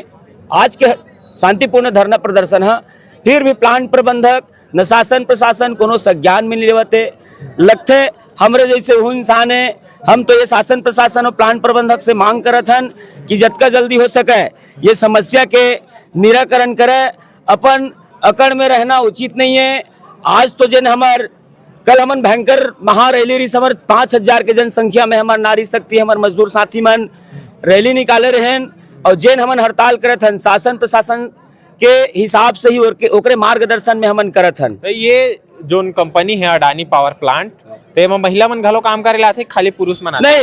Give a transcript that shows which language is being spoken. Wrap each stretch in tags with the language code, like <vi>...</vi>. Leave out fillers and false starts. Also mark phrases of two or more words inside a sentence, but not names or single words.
<hne>आज के शांतिपूर्ण धरना प्रदर्शन है। फिर भी प्लांट प्रबंधक न शासन प्रशासन कोनो संज्ञान में नहीं लेवते। लगते हमरे जैसे वो इंसान है। हम तो ये शासन प्रशासन और प्लांट प्रबंधक से मांग करत हन कि जितना जल्दी हो सके ये समस्या के निराकरण करे। अपन अकड़ में रहना उचित नहीं है। आज तो जिन हमार कल हमन भयंकर महारैली रही समर 5000 के जनसंख्या में हमार नारी शक्ति हमार मजदूर साथी मन रैली निकाले रहन। और जिन हमन हड़ताल करत हन शासन प्रशासन के हिसाब से ही ओकरे मार्गदर्शन में हमन करत हन। ये जोन कंपनी है अडानी पावर प्लांट ते में महिला मन घलो काम करे लाथे खाली पुरुष मन आथे</hne>